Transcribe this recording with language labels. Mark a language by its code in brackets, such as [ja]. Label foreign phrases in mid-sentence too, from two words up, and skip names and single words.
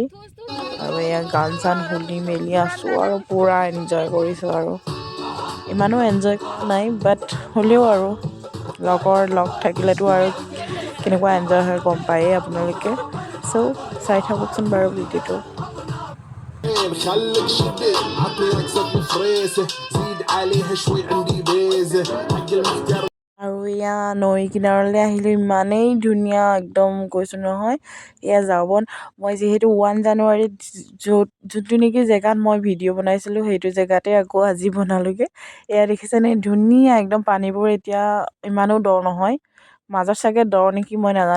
[as] আৰু এয়া গান চান শুনি মেলি আছোঁ আৰু পূৰা এনজয় কৰিছোঁ। আৰু ইমানো এনজয় কৰা নাই, বাট হ'লেও আৰু লগ থাকিলেতো আৰু কেনেকুৱা এনজয় হয় গম পায়েই আপোনালোকে। চ' চাই থাককচোন বাৰু ভিডিঅ'টো। [ar] بخليك شدة عطني ركزك مفريسة زيد عليها شوي عندي بيزة حق المحترم. [as] আৰু এয়া নৈ কিনাৰলৈ আহিলোঁ। ইমানেই ধুনীয়া, একদম কৈছোঁ নহয়। এয়া জাউবন। মই যিহেতু 1 জানুৱাৰীত যোনটো নেকি জেগাত মই ভিডিঅ' বনাইছিলোঁ, সেইটো জেগাতে আকৌ আজি বনালোঁগৈ। এয়া দেখিছেনে, ধুনীয়া একদম পানীবোৰ। এতিয়া ইমানো দ নহয়, মাজত চাগে দ নেকি, মই নাজানো।